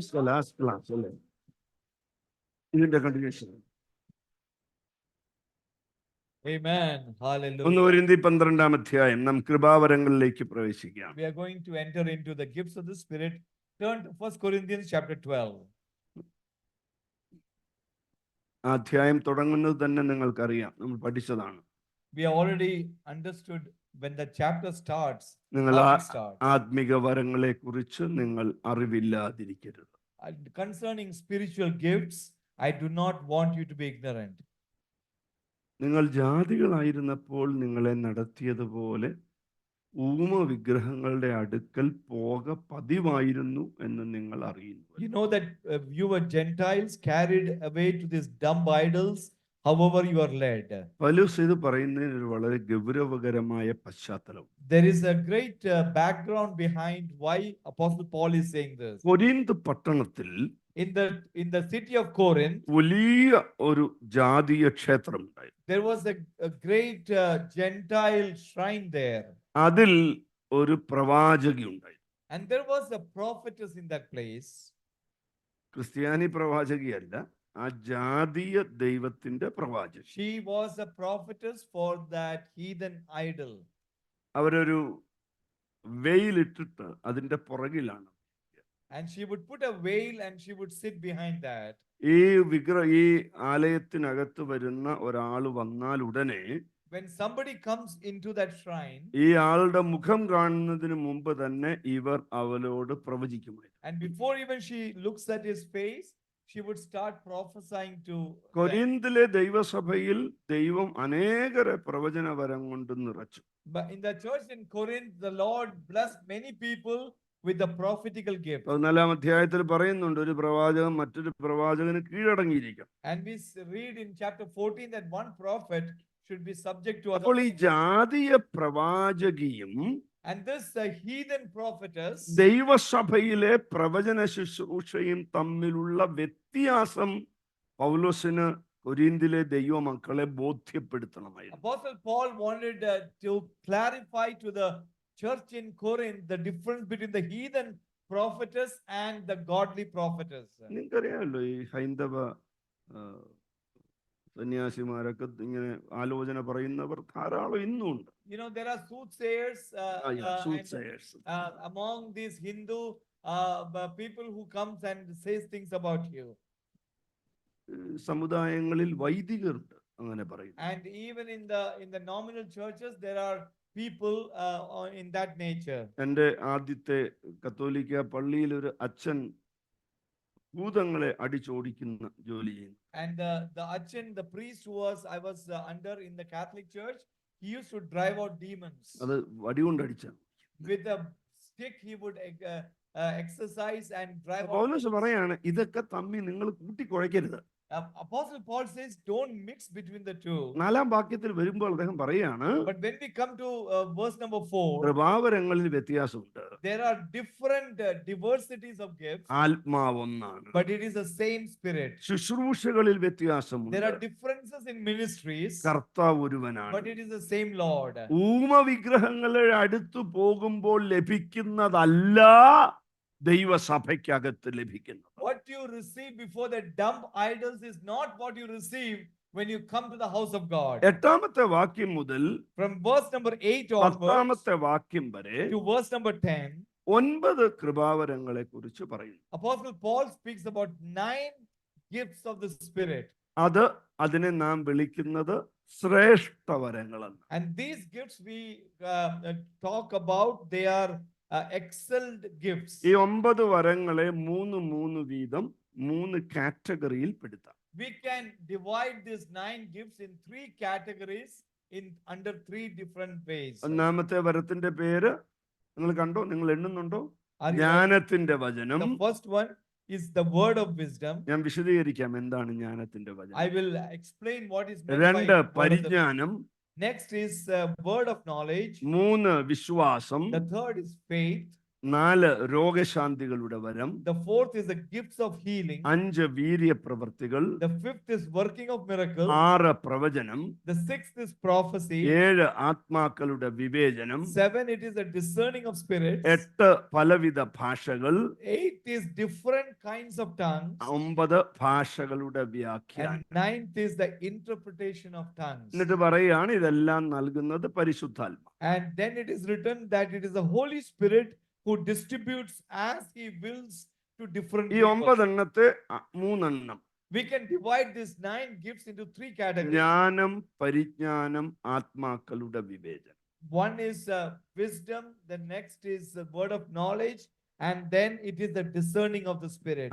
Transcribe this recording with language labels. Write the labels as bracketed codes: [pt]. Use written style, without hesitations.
[ml] Last class അല്ലേ ഇതിന്റെ continuation? [en] Amen. Hallelujah. [ml] 1 Corinthians 12 അധ്യായം നാം കൃപാവരങ്ങളിലേക്ക് പ്രവേശിക്കാം. [en] We are going to enter into the gifts of the Spirit. Turn to 1 Corinthians chapter 12. [ml] ആ അധ്യായം തുടങ്ങുന്നത് തന്നെ നിങ്ങൾക്കറിയാം, നമ്മൾ പഠിച്ചതാണ്. [en] We have already understood when the chapter starts. [ml] നിങ്ങൾ [en] how it starts. [ml] ആത്മിക വരങ്ങളെ കുറിച്ച് നിങ്ങൾ അറിവില്ലാതിരിക്കരുത്. [en] Concerning spiritual gifts, I do not want you to be ignorant. [ml] നിങ്ങൾ ജാതികളായിരുന്നപ്പോൾ നിങ്ങളെ നടത്തിയതുപോലെ ഊമ വിഗ്രഹങ്ങളുടെ അടുക്കൽ പോക പതിവായിരുന്നു എന്ന് നിങ്ങൾ അറിയുന്നു. [en] You know that you were Gentiles carried away to these dumb idols, however you are led. [ml] പൗലോസ് ഇത് പറയുന്നതിന് ഒരു വളരെ ഗൗരവകരമായ പശ്ചാത്തലം. [en] There is a great background behind why Apostle Paul is saying this. [ml] Corinth പട്ടണത്തിൽ [en] In the city of Corinth, [ml] വലിയ ഒരു ജാതീയ ക്ഷേത്രം ഉണ്ടായിരുന്നു. [en] there was a great Gentile shrine there. [ml] അതിൽ ഒരു പ്രവാചകി ഉണ്ടായി. [en] And there was a prophetess in that place. [ml] ക്രിസ്ത്യാനി പ്രവാചകിയല്ല, ആ ജാതീയ ദൈവത്തിന്റെ പ്രവാചകി. [en] She was a prophetess for that heathen idol. [ml] അവരൊരു വെയിലിട്ടിട്ട് അതിന്റെ പുറകിലാണ്. [en] And she would put a veil and she would sit behind that. [ml] ഈ ആലയത്തിനകത്ത് വരുന്ന ഒരാൾ വന്നാൽ ഉടനെ [en] When somebody comes into that shrine, [ml] ഈ ആളുടെ മുഖം കാണുന്നതിന് മുമ്പ് തന്നെ ഇവർ അവളോട് പ്രവചിക്കുമായിരുന്നു. [en] and before even she looks at his face, she would start prophesying to them. [ml] കൊരിന്തിലെ ദൈവസഭയിൽ ദൈവം അനേകരെ പ്രവചനവരം കൊണ്ട് നിറച്ചു. [en] But in the church in Corinth, the Lord blessed many people with the prophetical gift. [ml] 14 അധ്യായത്തിൽ പറയുന്നുണ്ട് ഒരു പ്രവാചകൻ മറ്റൊരു പ്രവാചകന് കീഴടങ്ങിയിരിക്കും. [en] And we read in chapter 14 that one prophet should be subject to [ml] അപ്പോൾ ഈ [en] other. [ml] ജാതീയ പ്രവാചകിയും [en] And this heathen prophetess, [ml] ദൈവസഭയിലെ പ്രവചന ശുശ്രൂഷയും തമ്മിലുള്ള വ്യത്യാസം പൗലോസിന് കൊരിന്തിലെ ദൈവമക്കളെ ബോധ്യപ്പെടുത്തണമായിരുന്നു. [en] Apostle Paul wanted to clarify to the church in Corinth the difference between the heathen prophetess and the godly prophetess. [ml] നിങ്ങൾക്കറിയാമല്ലോ ഈ ഹൈന്ദവ സന്യാസിമാരൊക്കെ ഇങ്ങനെ ആലോചന പറയുന്നവർ ധാരാളം ഇന്നുണ്ട്. [en] You know, there are soothsayers soothsayers. among these Hindu people who comes and says things about you. [ml] സമുദായങ്ങളിൽ വൈദികരുണ്ട് അങ്ങനെ പറയും. [en] And even in the nominal churches there are people in that nature. [ml] എൻ്റെ ആദ്യത്തെ കത്തോലിക്ക പള്ളിയിൽ ഒരു അച്ഛൻ ഭൂതങ്ങളെ അടിച്ചോടിക്കുന്ന ജോലി ചെയ്യുന്നു. [en] And the Achan, the priest who I was under in the Catholic Church, he used to drive out demons. [ml] അത് വടികൊണ്ട് അടിച്ചാണ്. [en] With a stick he would exercise and drive out. [ml] പൗലോസ് പറയാണ് ഇതൊക്കെ തമ്മിൽ നിങ്ങൾ കൂട്ടിക്കുഴയ്ക്കരുത്. [en] Apostle Paul says, don't mix between the two. [ml] 4-ാം വാക്യത്തിൽ വരുമ്പോൾ അദ്ദേഹം പറയാണ് [en] But when we come to verse number 4, [ml] കൃപാവരങ്ങളിൽ വ്യത്യാസമുണ്ട്, [en] there are different diversities of gifts, [ml] ആത്മാവ് ഒന്നാണ്. [en] but it is the same Spirit. [ml] ശുശ്രൂഷകളിൽ [en] There [ml] വ്യത്യാസമുണ്ട്, [en] are differences in ministries, [ml] കർത്താവ് ഒരുവനാണ്. [en] but it is the same Lord. [ml] ഊമവിഗ്രഹങ്ങളെ അടുത്തു പോകുമ്പോൾ ലഭിക്കുന്നതല്ല ദൈവസഭയ്ക്കകത്ത് ലഭിക്കുന്നത്. [en] What you receive before the dumb idols is not what you receive when you come to the house of God. [ml] 8-ാമത്തെ വാക്യം മുതൽ [en] From verse number 8 onwards [ml] 10-ാമത്തെ വാക്യം വരെ [en] to verse number 10, [ml] 9 കൃപാവരങ്ങളെ കുറിച്ച് പറയുന്നു. [en] Apostle Paul speaks about 9 gifts of the Spirit. [ml] അതിനെ നാം വിളിക്കുന്നത് ശ്രേഷ്ഠവരങ്ങളെന്ന്. [en] And these gifts we talk about, they are excelled gifts. [ml] ഈ 9 വരങ്ങളെ 3 വീതം 3 കാറ്റഗറിയിൽ പെടുത്താം. [en] We can divide these 9 gifts in 3 categories under 3 different ways. [ml] ഒന്നാമത്തെ വരത്തിന്റെ പേര് നിങ്ങൾ കണ്ടോ? നിങ്ങൾ എണ്ണുന്നുണ്ടോ? [en] Are you- [ml] ജ്ഞാനത്തിന്റെ വചനം. [en] The first one is the word of wisdom. [ml] ഞാൻ വിശദീകരിക്കാം എന്താണ് ജ്ഞാനത്തിന്റെ വചനം. [en] I will explain what is meant by [ml] 2 [en] word of the- [ml] പരിജ്ഞാനം. [en] Next is word of knowledge. [ml] 3 വിശ്വാസം. [en] The third is faith. [ml] 4 രോഗശാന്തികളുടെ വരം. [en] The fourth is the gifts of healing. [ml] 5 വീര്യപ്രവൃത്തികൾ. [en] The fifth is working of miracles. [ml] 6 പ്രവചനം. [en] The sixth is prophecy. [ml] 7 ആത്മാക്കളുടെ വിവേചനം. [en] 7, it is the discerning of spirits. [ml] 8 പലവിധ ഭാഷകൾ. [en] 8 is different kinds of tongues. [ml] 9 ഭാഷകളുടെ വ്യാഖ്യാനം. [en] And 9th is the interpretation of tongues. [ml] എന്നിട്ട് പറയുകയാണ് ഇതെല്ലാം നൽകുന്നത് പരിശുദ്ധാത്മ. [en] And then it is written that it is the Holy Spirit who distributes as he wills to different [ml] ഈ [en] people. [ml] 9 എണ്ണത്തെ 3 എണ്ണം. [en] We can divide these 9 gifts into 3 categories. [ml] ജ്ഞാനം, പരിജ്ഞാനം, ആത്മാക്കളുടെ വിവേചനം. [en] One is wisdom, the next is the word of knowledge, and then it is the discerning of the spirit.